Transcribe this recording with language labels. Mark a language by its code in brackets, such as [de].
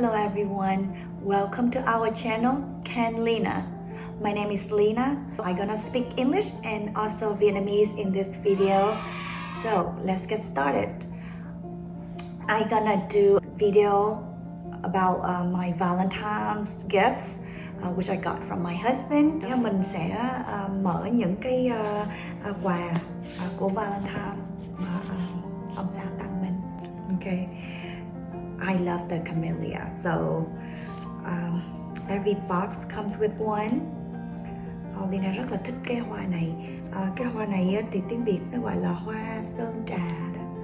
[en] everyone, welcome to our channel Can Lena. My name is Lena. I'm gonna speak English and also Vietnamese in this video. So let's get started. I'm gonna do a video about my Valentine's gifts which I got from my husband. [vi] Mình sẽ mở những cái quà của Valentine mà ông xã tặng mình. [en] Okay. I love the camellia, so every box comes with one. [vi] Lina rất là thích cái hoa này. Cái hoa này thì tiếng Việt nó gọi là hoa sơn trà đó.